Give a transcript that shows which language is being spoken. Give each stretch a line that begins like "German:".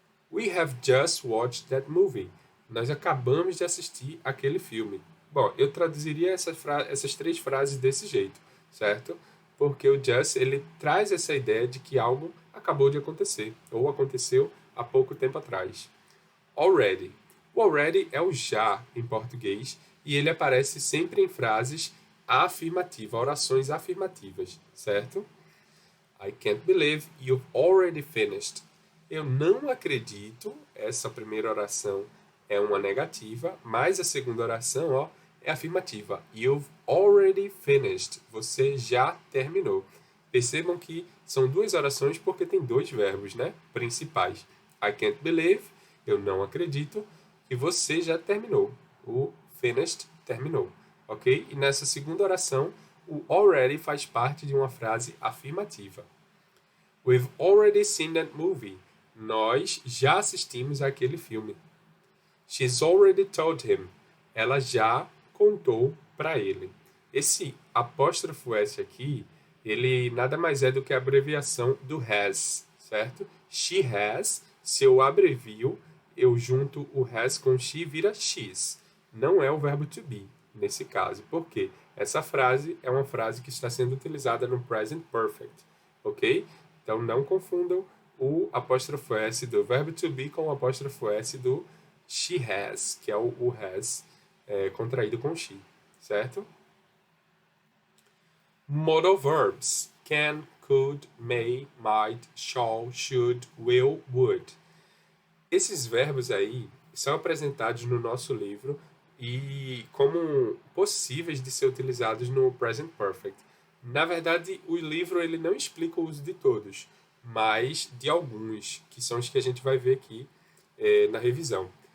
English: We have just watched that movie.
Portuguese: Nós acabamos de assistir aquele filme. Bom, eu traduziria essas três frases desse jeito, certo? Porque o just ele traz essa ideia de que algo acabou de acontecer ou aconteceu há pouco tempo atrás. Already. O already é o já em português e ele aparece sempre em frases afirmativas, orações afirmativas, certo?
English: I can't believe you've already finished.
Portuguese: Eu não acredito, essa primeira oração é uma negativa, mas a segunda oração, ó, é afirmativa.
English: You've already finished.
Portuguese: Você já terminou. Percebam que são duas orações porque tem dois verbos, né, principais.
English: I can't believe,
Portuguese: eu não acredito, e você já terminou. O finished terminou, ok? E nessa segunda oração, o already faz parte de uma frase afirmativa.
English: We've already seen that movie.
Portuguese: Nós já assistimos àquele filme.
English: She's already told him.
Portuguese: Ela já contou para ele. Esse apóstrofo S aqui, ele nada mais é do que a abreviação do has, certo? She has, se eu abrevio, eu junto o has com she vira she's. Não é o verbo to be, nesse caso. Por quê? Essa frase é uma frase que está sendo utilizada no present perfect, ok? Então não confundam o apóstrofo S do verbo to be com o apóstrofo S do she has, que é o has contraído com she, certo?
English: Modal verbs. Can, could, may, might, shall, should, will, would.
Portuguese: Esses verbos aí são apresentados no nosso livro e como possíveis de ser utilizados no present perfect. Na verdade, o livro ele não explica o uso de todos, mas de alguns, que são os que a gente vai ver aqui na revisão.